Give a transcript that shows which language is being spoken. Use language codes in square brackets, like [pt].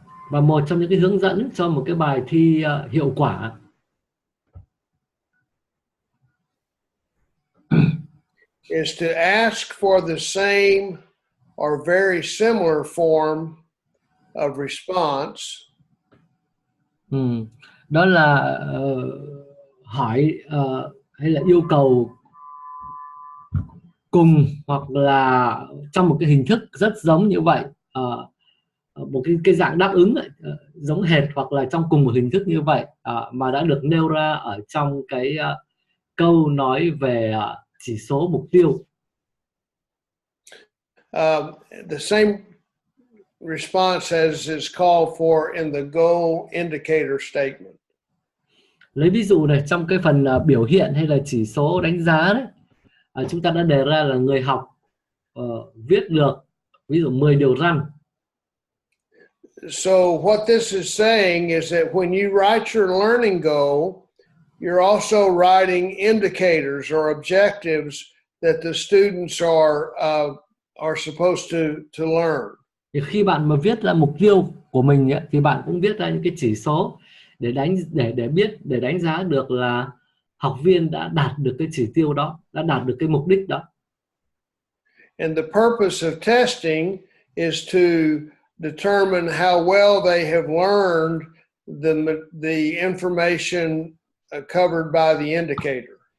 [vi] Và một trong những cái hướng dẫn cho một cái bài thi hiệu quả [en] is to ask for the same or very similar form of response. [vi] Đó là hỏi hay là yêu cầu cùng hoặc là trong một cái hình thức rất giống như vậy, một cái dạng đáp ứng giống hệt hoặc là trong cùng một hình thức như vậy mà đã được nêu ra ở trong cái câu nói về chỉ số mục tiêu. [en] The same response as is called for in the goal indicator statement. [vi] Lấy ví dụ này, trong cái phần biểu hiện hay là chỉ số đánh giá đấy, chúng ta đã đề ra là người học viết được ví dụ 10 điều răn. [en] So what this is saying is that when you write your learning goal, you're also writing indicators or objectives that the students are supposed to learn. [vi] Thì khi bạn mà viết ra mục tiêu của mình ấy, thì bạn cũng viết ra những cái chỉ số để đánh giá được là học viên đã đạt được cái chỉ tiêu đó, đã đạt được cái mục đích đó. [en] And the purpose of testing is to determine how well they have learned the information covered by the indicator.